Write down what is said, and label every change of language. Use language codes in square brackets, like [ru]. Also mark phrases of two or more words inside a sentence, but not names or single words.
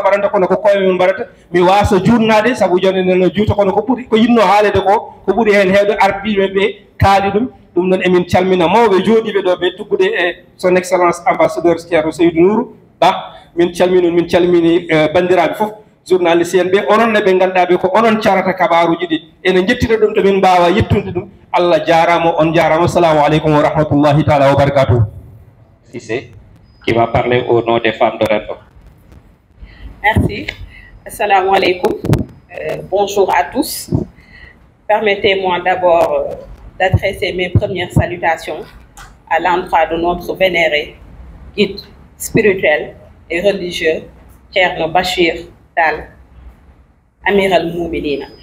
[ff] mbaɗanta kono ko koye mum mbaɗata mi wasa jurnade saabu joni neno juuta kono ko ɓuuri ko yinno haalede ko ɓuuri hen hewde ardiɓe ɓe kaali ɗum ɗum noon emin calmina mawɓe jooɗiɓe ɗo ɓe tuggude e [fr] son excellence ambassadeur [ff] ceerno Seydou Nourou Ba min calmini bandiraɓe fof journaliste en ɓe ononne ɓe ganduɗa ɓe ko onon carata kabaruji ɗi ene jettira ɗum to min mbawa yettude ɗum Allah jarama on jarama. [ar] السلام عليكم ورحمة الله تعالى وبركاته. [fr] Cissé qui va parler au nom des femmes de Rendo. Merci. [ar] السلام عليكم. [fr] Bonjour à tous. Permettez-moi d'abord d'adresser mes premières salutations à l'endroit de notre vénéré guide spirituel et religieux, Thierno Bachir Tall, [ar] أمير المؤمنين.